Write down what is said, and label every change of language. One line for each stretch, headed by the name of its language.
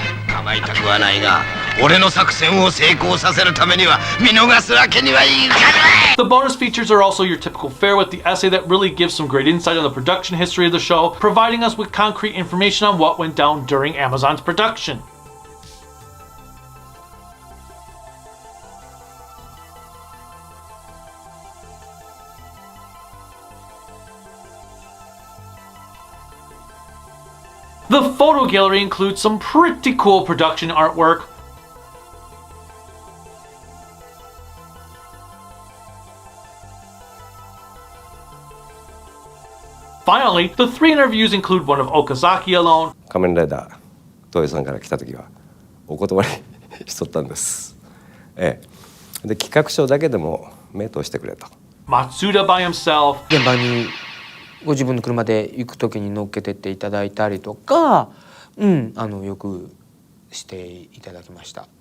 Japanese: 構いたくはないが、俺の作戦を成功させるためには見逃すわけにはいかない。
English: The bonus features are also your typical fare with the essay that really gives some great insight on the production history of the show, providing us with concrete information on what went down during Amazon's production. The photo gallery includes some pretty cool production artwork. Finally, the 3 interviews include one of Okazaki alone.
Japanese: 仮面ライダー東映さんから来た時はお断りしとったんです。で企画書だけでも目通してくれと。
English: Matsuda by himself.
Japanese: 現場にご自分の車で行く時に乗っけてっていただいたりとか、よくしていただきました。